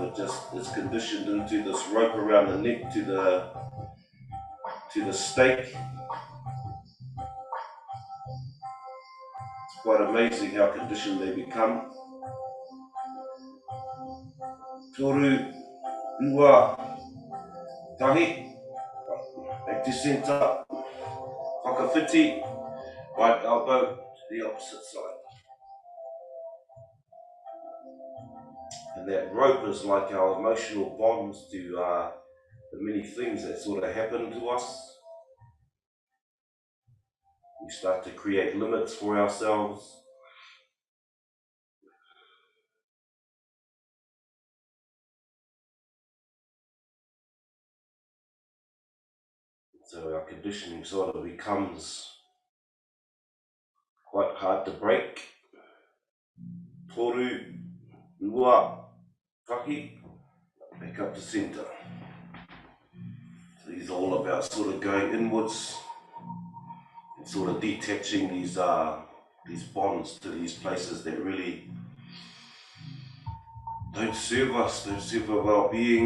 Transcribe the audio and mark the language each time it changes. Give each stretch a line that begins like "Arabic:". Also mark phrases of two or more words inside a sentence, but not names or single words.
English: It just is conditioned into this rope around the neck to the stake. It's quite amazing how conditioned they become.
Māori: Toru, ua, tahi,
English: back to centre, whakawhiti, right elbow to the opposite side. And that rope is like our emotional bonds to the many things that sort of happen to us. We start to create limits for ourselves. So our conditioning sort of becomes quite hard to break.
Māori: Toru, ua, tahi,
English: back up to centre. So these are all about sort of going inwards and sort of detaching these bonds to these places that really don't serve us, don't serve our well-being.